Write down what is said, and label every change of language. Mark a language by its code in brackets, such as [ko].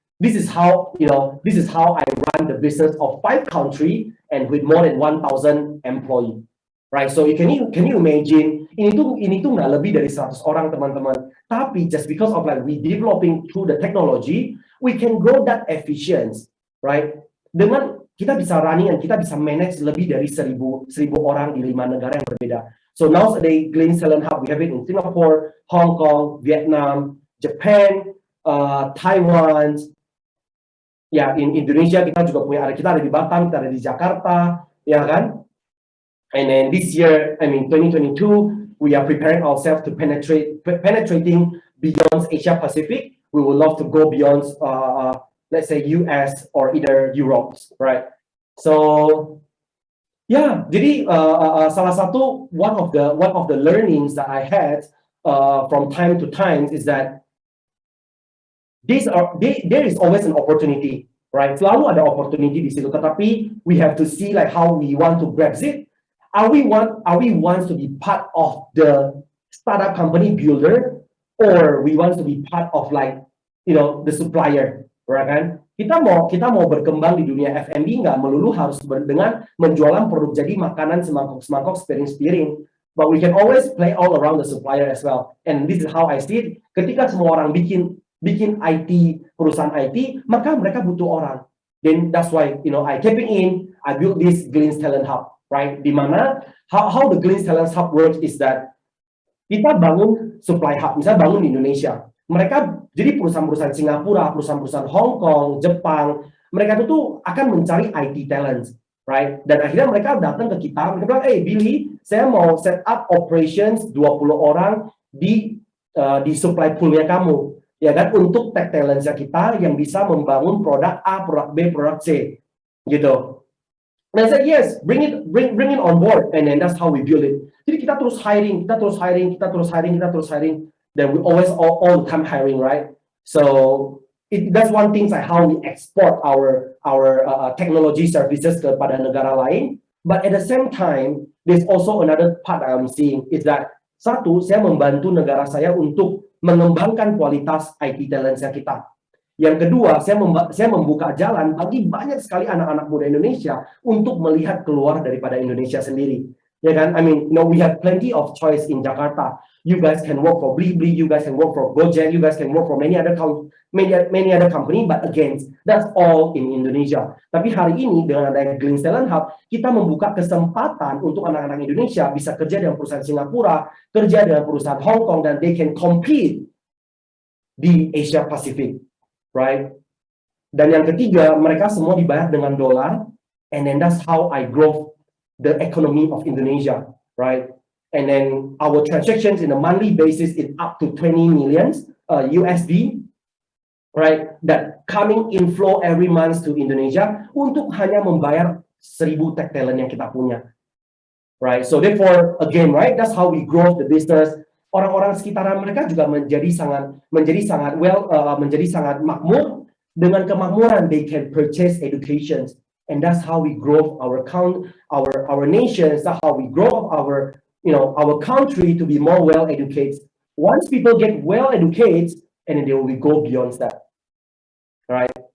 [en] This is how I run the business of 5 countries and with more than 1,000 employees. Right, so can you imagine [id] ini tuh nggak lebih dari 100 orang teman-teman. [en] Tapi just because of like we developing through the technology, we can grow that efficient, right? [id] Dengan kita bisa running dan kita bisa manage lebih dari 1,000 orang di 5 negara yang berbeda. [en] So nowadays, Glenn's Talent Hub, we have it in Singapore, Hong Kong, Vietnam, Japan, Taiwan. [id] Ya, in Indonesia kita juga punya kita ada di Batam, kita ada di Jakarta, ya kan? [en] And then this year, I mean 2022, we are preparing ourselves to penetrating beyond Asia Pacific. We would love to go beyond, let's say US or either Europe, right? So, yeah. [id] Jadi salah satu [en] one of the learnings that I had from time to time is that there is always an opportunity, right? [id] Selalu ada opportunity di situ, tetapi [en] we have to see like how we want to grab it. Are we want to be part of the startup company builder, or we want to be part of like the supplier, right kan? [id] Kita mau berkembang di dunia F&B nggak melulu harus dengan menjualan produk jadi makanan semangkok piring, [en] but we can always play all around the supplier as well. And this is how I see it. [id] Ketika semua orang bikin perusahaan IT, maka mereka butuh orang. [en] Then that's why I kept it in. I built this Glenn's Talent Hub. Right, [id] di mana [en] how the Glenn's Talent Hub works is that [id] kita bangun supply hub, misalnya bangun di Indonesia. Mereka jadi perusahaan-perusahaan Singapura, perusahaan-perusahaan Hong Kong, Jepang, mereka itu akan mencari IT talent, right? Dan akhirnya mereka datang ke kita, mereka bilang, Billy, saya mau set up operations 20 orang di supply poolnya kamu, ya kan? Untuk tech talentnya kita yang bisa membangun produk A, produk B, produk C, gitu. [en] And I said, yes, bring it on board, and then that's how we build it. [id] Jadi kita terus hiring. [en] Then we always all the time hiring, right? So that's one thing like how we export our technology services [id] kepada negara lain. [en] But at the same time, there's also another part I'm seeing is that [id] satu, saya membantu negara saya untuk mengembangkan kualitas IT talentnya kita. Yang kedua, saya membuka jalan bagi banyak sekali anak-anak muda Indonesia untuk melihat keluar daripada Indonesia sendiri. Ya kan? [en] I mean, we have plenty of choice in Jakarta. You guys can work for Blibli, you guys can work for Gojek, you guys can work for many other company, but again, that's all in Indonesia. [id] Tapi hari ini dengan ada Glenn's Talent Hub, kita membuka kesempatan untuk anak-anak Indonesia bisa kerja dengan perusahaan Singapura, kerja dengan perusahaan Hong Kong, dan [en] they can compete [id] di Asia Pacific. [en] Right? [id] Dan yang ketiga, mereka semua dibayar dengan dolar, [en] and then that's how I grow the economy of Indonesia, right? And then our transactions in a monthly basis is up to 20 million USD, right? That coming inflow every month to Indonesia [id] untuk hanya membayar 1.000 tech talent yang kita punya, right? [en] So therefore, again, right, that's how we grow the business. [id] Orang-orang sekitaran mereka juga menjadi sangat makmur. Dengan kemakmuran, [en] they can purchase education, and that's how we grow our nations. That's how we grow our country to be more well educated. Once people get well educated, and then they will go beyond that, right?